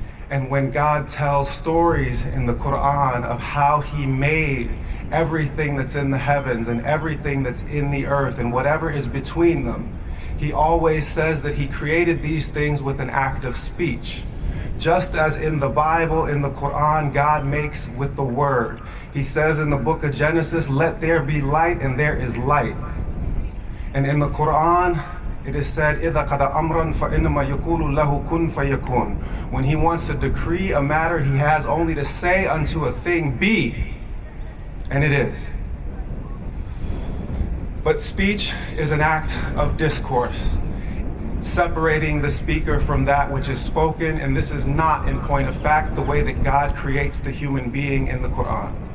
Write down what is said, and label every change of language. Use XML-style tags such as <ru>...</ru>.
<en>And when God tells stories in the Quran of how He made everything that's in the heavens and everything that's in the earth and whatever is between them, He always says that He created these things with an act of speech. Just as in the Bible, in the Quran, God makes with the word. He says in the book of Genesis, "Let there be light," and there is light. And in the Quran, it is said,</en> <ar>إِذَا قَدَ أَمْرًا فَإِنَّمَا يَقُولُ لَهُ كُن فَيَكُونُ.</ar> <en>When He wants to decree a matter, He has only to say unto a thing, "Be," and it is. But speech is an act of discourse, separating the speaker from that which is spoken, and this is not, in point of fact, the way that God creates the human being in the Quran.</en>